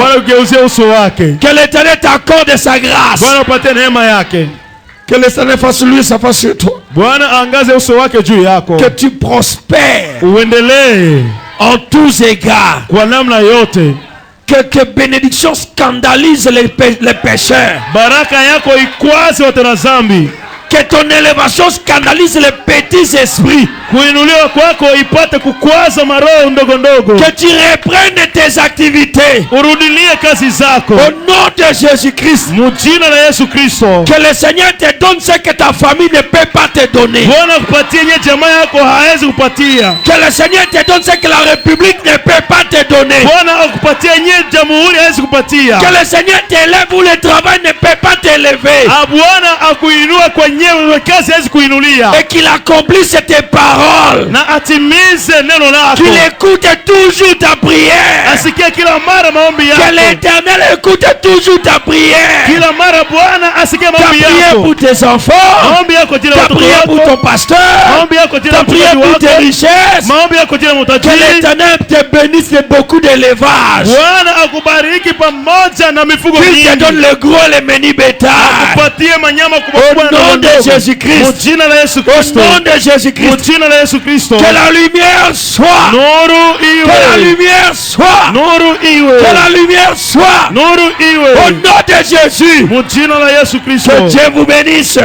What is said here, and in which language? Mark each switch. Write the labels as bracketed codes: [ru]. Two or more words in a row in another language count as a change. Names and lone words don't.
[fr] Que l'Éternel t'accorde sa grâce. Que l'Éternel fasse lui sa face sur toi. Que tu prospères en tous égards. Que bénédiction scandalise les pécheurs. [sw] Baraka yako ikwaze watenda zambi. [fr] Que ton élévation scandalise les petits esprits. [sw] Kuinuliwa kwako ipate kukwaza maroho ndogo ndogo. [fr] Que tu reprennes tes activités. [sw] Urudilie kazi zako. [fr] Au nom de Jésus-Christ. [sw] Mujina la Yesu Kristo. [fr] Que le Seigneur te donne ce que ta famille ne peut pas te donner. [sw] Bwana akupatie nye jamaa yako haezi kupatia. [fr] Que le Seigneur te donne ce que la République ne peut pas te donner. [sw] Bwana akupatie nye jamhuri haezi kupatia. [fr] Que le Seigneur t'élève où le travail ne peut pas t'élever. [sw] Bwana akuinua kwa nyewe kazi haezi kuinulia. [fr] Et qu'il accomplisse tes paroles. [sw] Na atimize neno lako. [fr] Qu'il écoute toujours ta prière. [sw] Asikie kila mara maombi yako. [fr] Que l'Éternel écoute toujours ta prière. [sw] Kila mara Bwana asikie maombi yako. [fr] Ta prière pour tes enfants. [sw] Maombi yako jina [fr] ta prière pour ton pasteur. [sw] Maombi yako jina [fr] ta prière pour tes richesses. [sw] Maombi yako jina [fr] que l'Éternel te bénisse de beaucoup d'élevage. [sw] Bwana akubariki pamoja na mifugo mingi. [fr] Qu'il te donne le gros et le meni bétail. [sw] Akupatie manyama kubwa [fr] au nom de Jésus-Christ. Au nom de Jésus-Christ. Que la lumière soit. Que la lumière soit. Que la lumière soit. Au nom de Jésus. Que Dieu vous bénisse.